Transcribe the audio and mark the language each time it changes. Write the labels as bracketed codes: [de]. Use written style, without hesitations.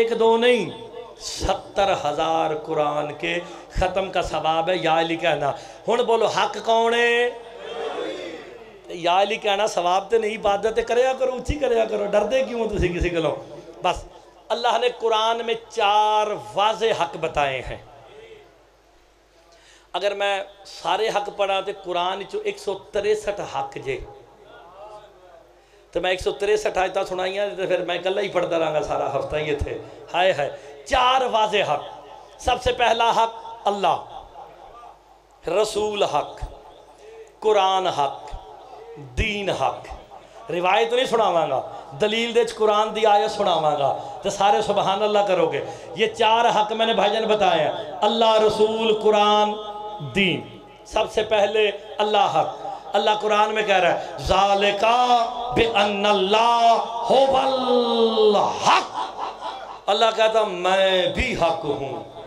[ur] 1-2 نہیں, 70,000 قرآن کے ختم کا ثواب ہے. یا علی کہنا. [pa] ہن بولو حق کون ہے؟ یا علی کہنا ثواب تے نہیں, عبادت کریا کرو, اچھی کریا کرو, ڈر دے کیوں تسی کسی کو. [ur] بس اللہ نے قرآن میں 4 واضح حق بتائے ہیں. [pa] اگر میں سارے حق پڑھا تو قرآن چو 163 حق جے, تو میں 163 آیتاں سنائیاں تو پھر میں کلہ ہی پڑھتا رہا گا سارا ہفتہ یہ تھے. [ur] ہائے ہائے 4 واضح حق. سب سے پہلا حق اللہ, رسول حق, قرآن حق, دین حق. [pa] روایت نہیں سناواں گا, دلیل دے قرآن دی آیت سناواں گا, تو سارے سبحان اللہ کرو گے. [ur] یہ 4 حق میں نے بھائی جان بتایا ہیں, اللہ, رسول, قرآن, دین. سب سے پہلے اللہ حق. اللہ قرآن میں کہہ رہا ہے [ar] ذَالِكَ بِأَنَّ اللَّهَ هُوَ الْحَقُّ. [ur] اللہ کہتا میں بھی حق ہوں.